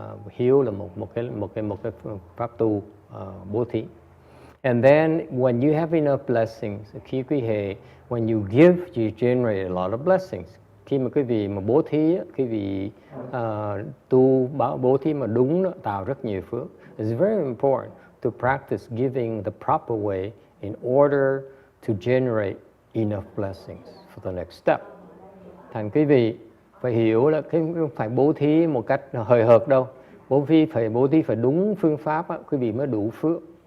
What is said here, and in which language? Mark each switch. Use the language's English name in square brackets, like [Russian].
[Vietnamese] Hiếu là một cái pháp tu bố thí. [English] And then when you have enough blessings, [Vietnamese] khi quý hệ, [English] when you give, you generate a lot of blessings. [Vietnamese] Khi mà quý vị mà bố thí, quý vị tu bố thí mà đúng đó, tạo rất nhiều phước. [English] It's very important to practice giving the proper way in order to generate enough blessings for the next step. [Vietnamese] Thành quý vị phải hiểu là không phải bố thí một cách hời hợt đâu. Bố thí phải đúng phương pháp, quý vị mới đủ phước.